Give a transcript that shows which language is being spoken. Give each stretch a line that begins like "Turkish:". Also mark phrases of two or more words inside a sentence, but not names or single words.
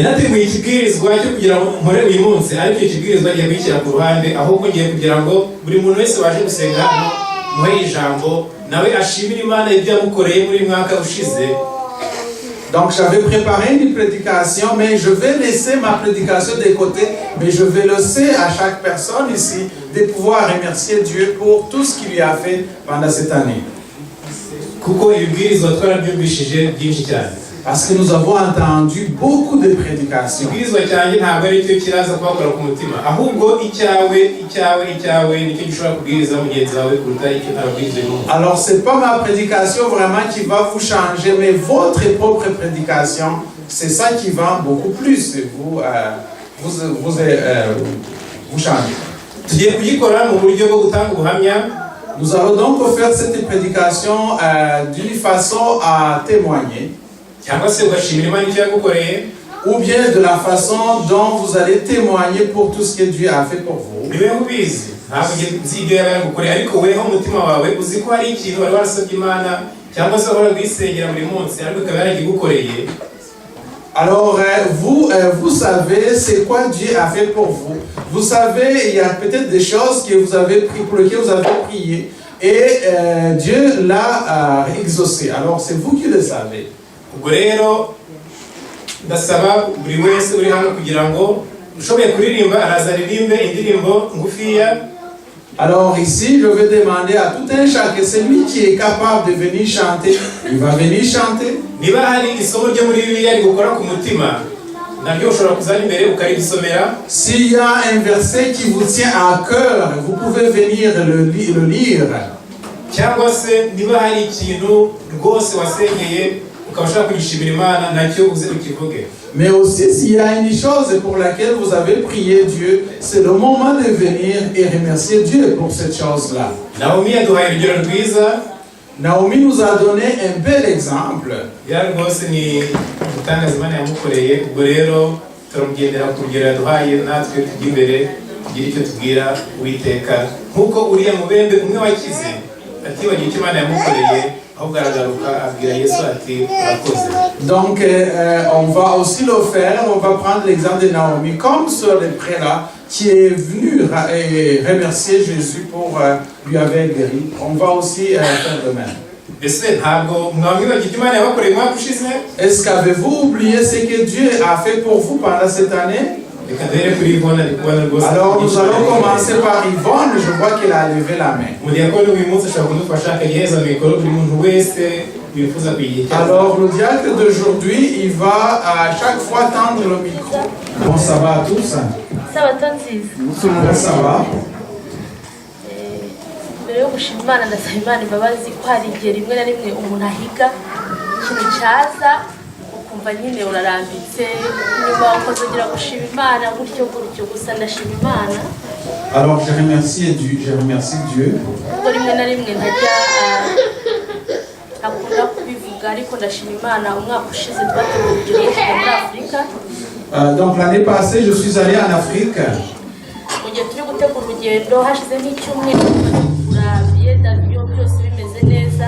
Kinyarwanda: Nateguye ikibwirizwa cyo kugira ngo nkore uyu munsi, ariko ikibwirizwa giye kwishyira ku ruhande ahubwo ngiye kugira ngo buri muntu wese waje gusenga hano muhe ijambo nawe ashimira Imana ibyo yamukoreye muri mwaka ushize.
French: Donc j'avais préparé une prédication, mais je vais laisser ma prédication de côté, mais je vais laisser à chaque personne ici de pouvoir remercier Dieu pour tout ce qu'il lui a fait pendant cette année.
Kinyarwanda: Kuko ibibwirizwa twarabyumvishije byinshi cyane.
French: Parce que nous avons entendu beaucoup de prédications.
Kinyarwanda: Ibibwirizwa cyanjye ntabwo ari cyo kiraza kubakora ku mutima, ahubwo icyawe nicyo gishobora kubwiriza mugenzi wawe kuruta icyo nababwirije n'umuntu.
French: Alors c'est pas ma prédication vraiment qui va vous changer, mais votre propre prédication, c'est ça qui va beaucoup plus vous changer.
Kinyarwanda: Tugiye kugikora mu buryo bwo gutanga ubuhamya.
French: Nous allons donc faire cette prédication d'une façon à témoigner.
Kinyarwanda: cyangwa se ugashimira Imana icyo yagukoreye,
French: ou bien de la façon dont vous allez témoigner pour tout ce que Dieu a fait pour vous.
Kinyarwanda: niwe ubizi ntabwo nzi ibyo yagukoreye, ariko weho umutima wawe uzi ko hari ikintu wari warasabye Imana cyangwa se wari kwisengera buri munsi ariko ikaba yaragigukoreye.
French: Alors vous savez c'est quoi Dieu a fait pour vous. Vous savez, il y a peut-être des choses que vous avez pris, pour lesquelles vous avez prié et Dieu l'a exaucé. Alors c'est vous qui le savez.
Kinyarwanda: ubwo rero ndasaba buri wese uri hano kugira ngo ushoboye kuririmba araza aririmbe indirimbo ngufiya.
French: Alors ici je vais demander à tout un chacun, celui qui est capable de venir chanter, il va venir chanter.
Kinyarwanda: niba hari isomo ryo muri Bibiliya rigukora ku mutima naryo ushobora kuzana imbere ukarisomera.
French: S'il y a un verset qui vous tient à cœur, vous pouvez venir le lire.
Kinyarwanda: cyangwa se niba hari ikintu rwose wasengeye ukabasha kugishimira Imana nacyo uze ukivuge.
French: Mais aussi s'il y a une chose pour laquelle vous avez prié Dieu, c'est le moment de venir et remercier Dieu pour cette chose-là.
Kinyarwanda: Naomi yaduhaye urugero rwiza.
French: Naomi nous a donné un bel exemple.
Kinyarwanda: yari rwose ni gutangaza Imana yamukoreye. ubwo rero turamugendera ku rugero yaduhaye natwe tujya imbere tugira icyo tubwira Uwiteka nk'uko uriya mubembe umwe wakize atibagiye icyo Imana yamukoreye ahubwo aragaruka abwira Yesu ati urakoze.
French: Donc on va aussi le faire, on va prendre l'exemple de Naomi comme sur les prélats qui est venu remercier Jésus pour lui avoir guéri. On va aussi faire de même. Est-ce qu'avez-vous oublié ce que Dieu a fait pour vous pendant cette année? Alors nous allons commencer par Yvonne, je vois qu'elle a levé la main. Alors le diacre d'aujourd'hui, il va à chaque fois tendre le micro. Bon, ça va à tous? Ça va, ça va.
Kinyarwanda: Mbere yo gushima Imana ndasaba Imana imbabazi ko hari igihe rimwe na rimwe umuntu ahiga ikintu cyaza ukumva nyine urarambitse nyuma ukazongera gushima Imana gutyo gusa ndashima Imana.
French: Alors je remercie Dieu.
Kinyarwanda: Ubwo rimwe na rimwe ntajya akunda kubivuga ariko ndashima Imana umwaka ushize twateguriye muri Afurika.
French: Donc l'année passée je suis allé en Afrique.
Kinyarwanda: Mu gihe turi gutegura urugendo hashize nk'icyumweru
French: billet d'avion
Kinyarwanda: byose bimeze neza.